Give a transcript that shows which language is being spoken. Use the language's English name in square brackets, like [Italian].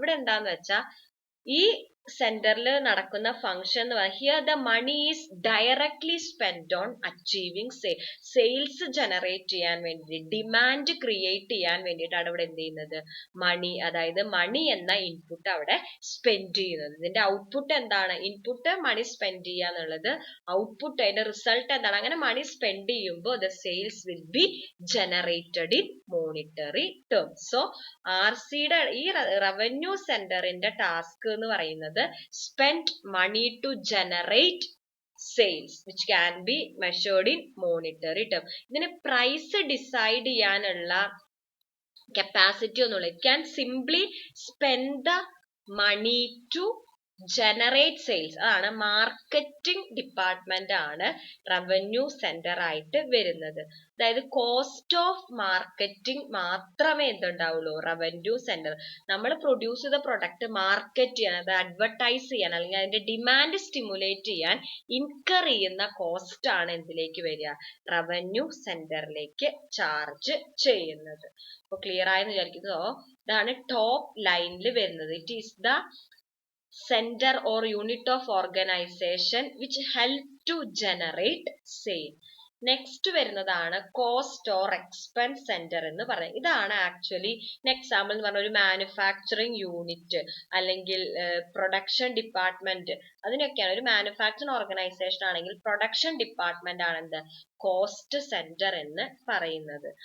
[Malayalam] ഇവിടെ എന്താന്ന് വെച്ചാൽ ഈ സെന്ററിൽ നടക്കുന്ന ഫംഗ്ഷൻ എന്ന് പറയുന്നത് [English] here the money is directly spend on achieving sales [Malayalam] generate ചെയ്യാൻ വേണ്ടി, ഡിമാൻഡ് ക്രിയേറ്റ് ചെയ്യാൻ വേണ്ടിയിട്ടാണ് ഇവിടെ എന്ത് ചെയ്യുന്നത്, മണി, അതായത് മണി എന്ന ഇൻപുട്ട് അവിടെ സ്പെൻഡ് ചെയ്യുന്നത്. ഇതിന്റെ ഔട്ട്പുട്ട് എന്താണ്, ഇൻപുട്ട് മണി സ്പെൻഡ് ചെയ്യുക എന്നുള്ളത്, ഔട്ട്പുട്ട് അതിന്റെ റിസൾട്ട് എന്താണ്, അങ്ങനെ മണി സ്പെൻഡ് ചെയ്യുമ്പോൾ [English] The sales will be generated in monetary terms. [Malayalam] So RCയുടെ ഈ റവന്യൂ സെന്ററിന്റെ ടാസ്ക് എന്ന് പറയുന്നത് [English] spent money to generate sales which can be measured in monetary term. [Malayalam] ഇതിന് പ്രൈസ് ഡിസൈഡ് ചെയ്യാനുള്ള കപ്പാസിറ്റി ഒന്നുമില്ല. [English] It can simply spend the money to generate sales. [Malayalam] അതാണ് marketing department ആണ് revenue centre ആയിട്ട് വരുന്നത്. അതായത് കോസ്റ്റ് ഓഫ് മാർക്കറ്റിംഗ് മാത്രമേ എന്തുണ്ടാവുള്ളൂ, revenue centre. നമ്മൾ പ്രൊഡ്യൂസ് ചെയ്ത പ്രൊഡക്റ്റ് മാർക്കറ്റ് ചെയ്യാൻ, അത് അഡ്വർടൈസ് ചെയ്യാൻ, അല്ലെങ്കിൽ അതിന്റെ ഡിമാൻഡ് സ്റ്റിമുലേറ്റ് ചെയ്യാൻ ഇൻകർ ചെയ്യുന്ന കോസ്റ്റ് ആണ് എന്തിലേക്ക് വരിക, റവന്യൂ സെന്ററിലേക്ക് ചാർജ് ചെയ്യുന്നത്. അപ്പൊ ക്ലിയർ ആയെന്ന് വിചാരിക്കുന്നു. ഇതാണ് ടോപ്പ് ലൈനിൽ വരുന്നത്. [English] It is the center or unit of organization which help to generate sale. [Malayalam] Next വരുന്നതാണ് കോസ്റ്റ് ഓർ എക്സ്പെൻസ് സെന്റർ എന്ന് പറയുന്നത്. ഇതാണ് ആക്ച്വലി എക്സാമ്പിൾ എന്ന് പറഞ്ഞ ഒരു മാനുഫാക്ചറിങ് യൂണിറ്റ് അല്ലെങ്കിൽ പ്രൊഡക്ഷൻ ഡിപ്പാർട്ട്മെന്റ്, അതിനൊക്കെയാണ്. ഒരു മാനുഫാക്ചറിങ് ഓർഗനൈസേഷൻ ആണെങ്കിൽ പ്രൊഡക്ഷൻ ഡിപ്പാർട്ട്മെന്റ് ആണ് എന്ത്, കോസ്റ്റ് സെന്റർ എന്ന് പറയുന്നത്.